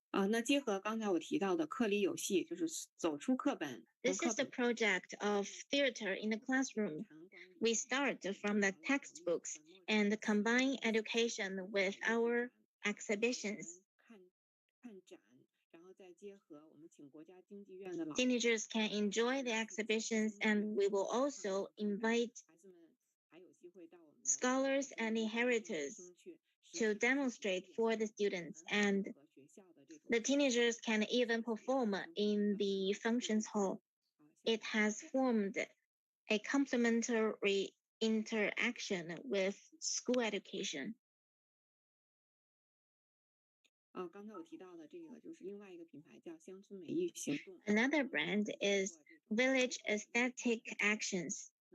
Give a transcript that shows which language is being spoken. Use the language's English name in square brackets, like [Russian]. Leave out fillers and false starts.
[Chinese] 那结合刚才我提到的课里有戏，就是走出课本。 [English] This is the project of theater in the classroom. We start from the textbooks and combine education with our exhibitions. Teenagers can enjoy the exhibitions, and we will also invite scholars and inheritors to demonstrate for the students, and the teenagers can even perform in the functions hall. It has formed a complementary interaction with school education. [Chinese] 刚才我提到的这个就是另外一个品牌叫乡村美育行动。 [English] Another brand is Village Aesthetic Actions.